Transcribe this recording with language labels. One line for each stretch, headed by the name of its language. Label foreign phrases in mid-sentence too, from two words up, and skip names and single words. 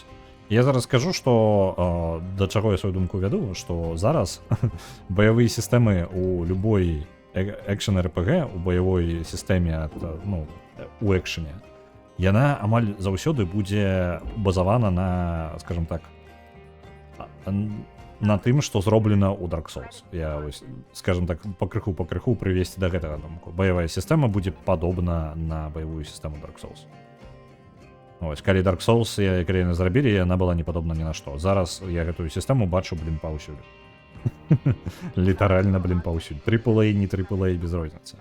Belarusian: Я зараз скажу, што да чаго я сваю думку вяду, што зараз баявыя сістэмы у любой
English: action RPG,
Belarusian: у баявой сістэме, ну, у экшене, яна амаль заўсёды будзе базавана на,
Russian: скажем так,
Belarusian: на тым, што зроблена ў Dark Souls.
Russian: Я, скажем так,
Belarusian: пакрыху прывесці да гэтага думку. Баявая сістэма будзе падобна на баявую сістэму Dark Souls. Ось, калі Dark Souls, калі яны зрабілі, яна была не падобна ні на што. Зараз я гэтую сістэму бачу, паўсюль. Літаральна, паўсюль. AAA, не AAA, без розніцы.